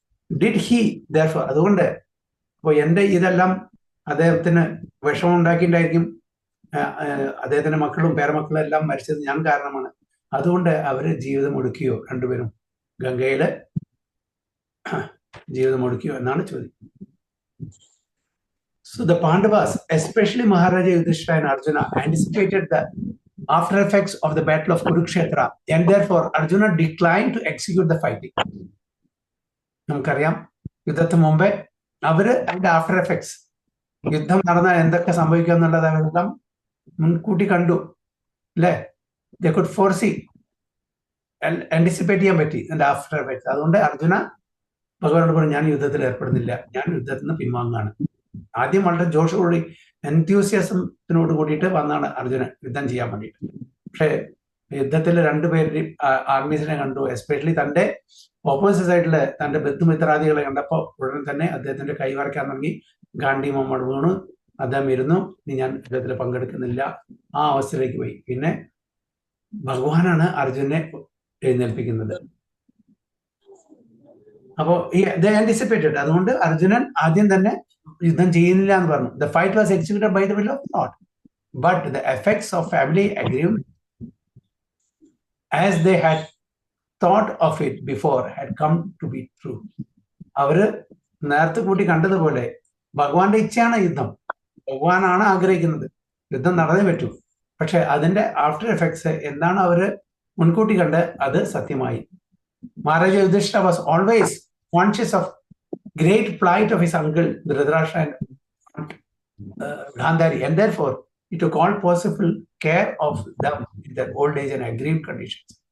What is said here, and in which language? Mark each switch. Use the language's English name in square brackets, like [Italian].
[English] did he therefore, [Malayalam] അതുകൊണ്ട് അപ്പോൾ എന്റെ ഇതെല്ലാം അദ്ദേഹത്തിന് വിഷമം ഉണ്ടാക്കിയിട്ടുണ്ടായിരിക്കും. അദ്ദേഹത്തിന്റെ മക്കളും പേരമക്കളും എല്ലാം മരിച്ചത് ഞാൻ കാരണമാണ്. അതുകൊണ്ട് അവര് ജീവിതം ഒടുക്കിയോ? രണ്ടുപേരും ഗംഗയില് ജീവിതം ഒടുക്കിയോ എന്നാണ് ചോദ്യം. [English] So the Pandavas, especially Maharaja Yudhishthira and Arjuna, anticipated the after effects of the battle of Kurukshetra, and therefore Arjuna declined to execute the fighting. [Malayalam] നമുക്കറിയാം, യുദ്ധത്തിന് മുമ്പേ അവര് അതിന്റെ ആഫ്റ്റർ എഫക്ട്സ്, യുദ്ധം നടന്നാൽ എന്തൊക്കെ സംഭവിക്കുക എന്നുള്ളത് അവരെല്ലാം മുൻകൂട്ടി കണ്ടു, അല്ലേ? [English] They could foresee, anticipate [Malayalam] ചെയ്യാൻ പറ്റി അതിന്റെ ആഫ്റ്റർ എഫക്ട്സ്. അതുകൊണ്ട് അർജുന ഭഗവാനോട് പറഞ്ഞു, ഞാൻ യുദ്ധത്തിൽ ഏർപ്പെടുന്നില്ല, ഞാൻ യുദ്ധത്തിൽ നിന്ന് പിൻവാങ്ങാണ്. ആദ്യം വളരെ ജോഷോടുകൂടി എൻത്യൂസിയാസത്തിനോട് കൂടിയിട്ട് വന്നാണ് അർജുനൻ യുദ്ധം ചെയ്യാൻ വേണ്ടിയിട്ട്. പക്ഷേ യുദ്ധത്തിൽ രണ്ടുപേരുടെയും ആർമീസിനെ കണ്ടു, എസ്പെഷ്യലി തന്റെ ഓപ്പോസിറ്റ് സൈഡില് തന്റെ ബന്ധുമിത്രാദികളെ കണ്ടപ്പോൾ ഉടൻ തന്നെ അദ്ദേഹത്തിന്റെ കൈവരയ്ക്കാൻ തുടങ്ങി. ഗാന്ധി മുഹമ്മദ് വീണു, അദ്ദേഹം ഇരുന്നു, ഇനി ഞാൻ യുദ്ധത്തിൽ പങ്കെടുക്കുന്നില്ല, ആ അവസ്ഥയിലേക്ക് പോയി. പിന്നെ ഭഗവാനാണ് അർജുനെ എഴുന്നേൽപ്പിക്കുന്നത്. അപ്പോ ഈ ആന്റിസിപ്പേറ്റഡ്, അതുകൊണ്ട് അർജുനൻ ആദ്യം തന്നെ യുദ്ധം ചെയ്യുന്നില്ല എന്ന് പറഞ്ഞു. [English] The fight was executed by the will of God, but the effects of family agreement, as they had thought of it before, had come to be true. [Malayalam] അവര് നേരത്തെ കൂട്ടി കണ്ടതുപോലെ ഭഗവാന്റെ ഇച്ഛയാണ് യുദ്ധം, ഭഗവാനാണ് ആഗ്രഹിക്കുന്നത്, യുദ്ധം നടന്നേ പറ്റൂ. പക്ഷെ അതിന്റെ ആഫ്റ്റർ എഫക്ട്സ് എന്താണ് അവര് മുൻകൂട്ടി കണ്ട്, അത് സത്യമായി. [English] Maharaja Yudhishthira was always conscious of great plight of his uncle Dhritarashtra and Gandhari, and therefore he took all possible care of them in their old age and agreed conditions.